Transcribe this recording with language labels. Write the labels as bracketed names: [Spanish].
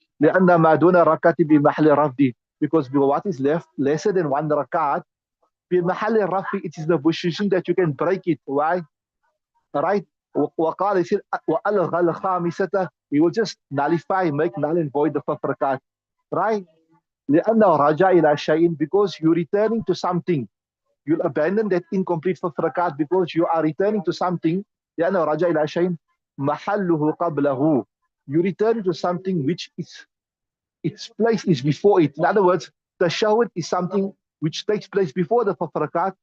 [Arabic] لأن ما دون ركعة بمحل رفض, [English] because what is left lesser than one rakat, [Arabic] بمحل رفض, [English] it is the position that you can break it. Why? Right? وقال, he said [Arabic] وألغى الخامسة, [English] he will just nullify, make null and void the fifth rakat, right? [Arabic] لأنه رجع إلى شيء, [English] because you're returning to something. You'll abandon that incomplete fifth rakat because you are returning to something. [Arabic] لأنه رجع إلى شيء محله قبله. [English] You return to something which is, its place is before it. In other words, the tashahud is something which takes place before the fifth rakat.